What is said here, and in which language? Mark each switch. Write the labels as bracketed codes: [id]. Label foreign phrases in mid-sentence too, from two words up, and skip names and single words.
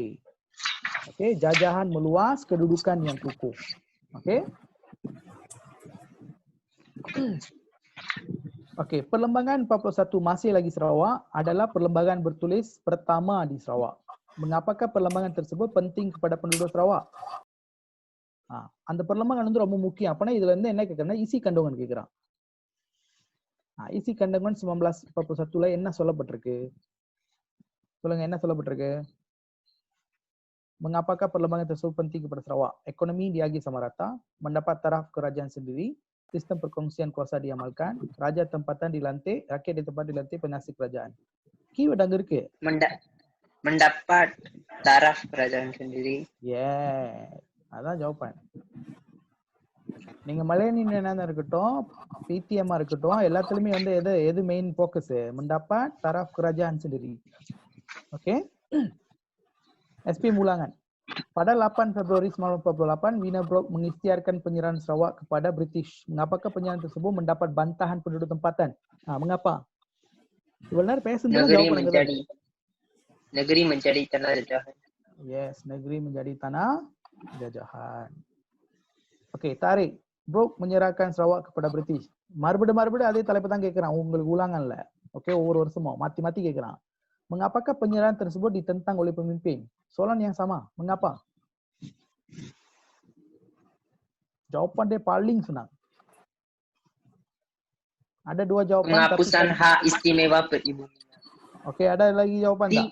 [ms] Okey, jajahan meluas, kedudukan yang kukuh. Okey. Okey, perlembagaan 41 masih lagi Sarawak adalah perlembagaan bertulis pertama di Sarawak. Mengapakah perlembagaan tersebut penting kepada penduduk Sarawak? [ta] அந்த perlembagaan வந்து ரொம்ப முக்கியம். அப்பனா இதுல இருந்து என்ன கேக்குறேன்னா [ms] isi kandungan [ta] கேக்குறான். [ms] isi kandungan [ta] 1941ல என்ன சொல்லப்பட்டிருக்கு? சொல்லுங்க, என்ன சொல்லப்பட்டிருக்கு? [ms] Mengapakah perlembagaan tersebut penting kepada Sarawak? Ekonomi diagi sama rata, mendapat taraf kerajaan sendiri, sistem perkongsian kuasa diamalkan, raja tempatan dilantik, rakyat di tempat dilantik penasihat kerajaan. [ta] Keyword அங்க இருக்கு. [ms] mendapat taraf kerajaan sendiri. [ta] அதான் ஜாவான். நீங்க மலையனியனா இருக்கட்டும், PTM இருக்கட்டும், எல்லாத்துலயுமே வந்து எது [en] main focus? [ms] mendapat taraf kerajaan sendiri. Okey. SP Mulangan. Pada 8 Februari 1948, Wiener Brooke mengisytiharkan penyerahan Sarawak kepada British. Mengapakah penyerahan tersebut mendapat bantahan penduduk tempatan? Mengapa? Sebenarnya jawapan negeri menjadi tanah jajahan. Yes, negeri menjadi tanah jajahan. Okey, tarik. Brooke menyerahkan Sarawak kepada British. [ta] மறுபடியும் அதே தலைப்பு தான் கேட்கிறான். உங்களுக்கு உலாங்கல்ல. Okey, ஒவ்வொரு வருஷமும் மாத்தி கேட்கிறான். [ms] Mengapakah penyerahan tersebut ditentang oleh pemimpin? Soalan yang sama. Mengapa? Jawapan dia paling senang. Ada dua jawapan. Penghapusan hak istimewa peribumi. Okey, ada lagi jawapan tak?